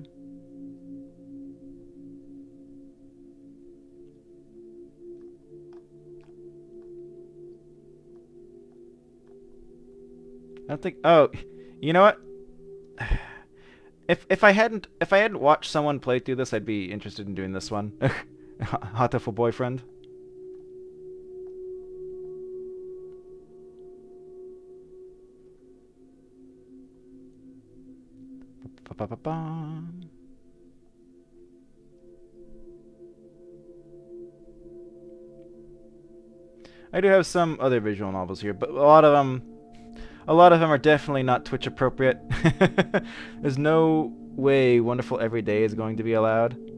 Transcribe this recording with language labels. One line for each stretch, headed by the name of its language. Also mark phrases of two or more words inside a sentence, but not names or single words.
English: I don't think. Oh, you know what? If I hadn't watched someone play through this, I'd be interested in doing this one. Hatoful boyfriend. Ba, ba, ba, ba. I do have some other visual novels here, but a lot of them are definitely not Twitch appropriate. There's no way Wonderful Everyday is going to be allowed.